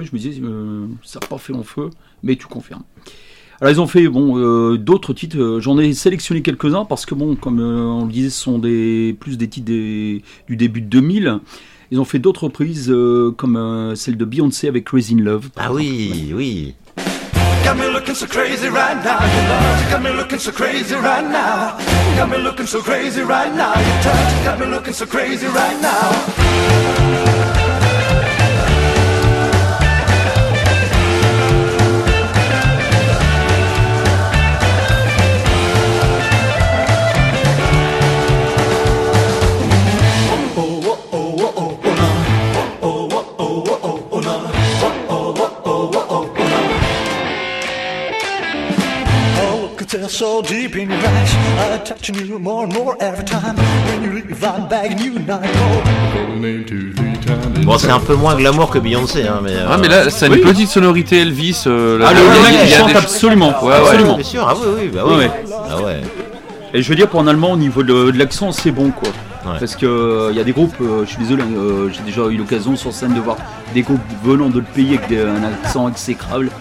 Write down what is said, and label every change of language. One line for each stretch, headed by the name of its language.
French: Et je me disais ça n'a pas fait long feu, mais tu confirmes. Alors, ils ont fait d'autres titres. J'en ai sélectionné quelques-uns parce que, bon, comme on le disait, ce sont plus des titres du début de 2000. Ils ont fait d'autres reprises comme celle de Beyoncé avec Crazy in Love. Ah oui, oui.
English: Got me looking so crazy right now, your touch. Got me looking so crazy right now. Got me looking so crazy right now, your touch. Got me looking so crazy right now. So deep in your eyes, I'm touching you more and more every time. When you leave, I'm begging you not to go.
French: Bon, c'est un peu moins glamour que Beyoncé, hein, mais. Ah, mais là, c'est une petite sonorité Elvis. Le mec qui chante absolument. Ouais, absolument. Ouais, bien sûr, ah oui, oui, bah oui. Ah ouais. Et je veux dire, pour un Allemand, au niveau de l'accent, c'est bon, quoi. Ouais. Parce que il y a des groupes, je suis désolé, j'ai déjà eu l'occasion sur scène de voir des groupes venant de le pays avec un accent exécrable.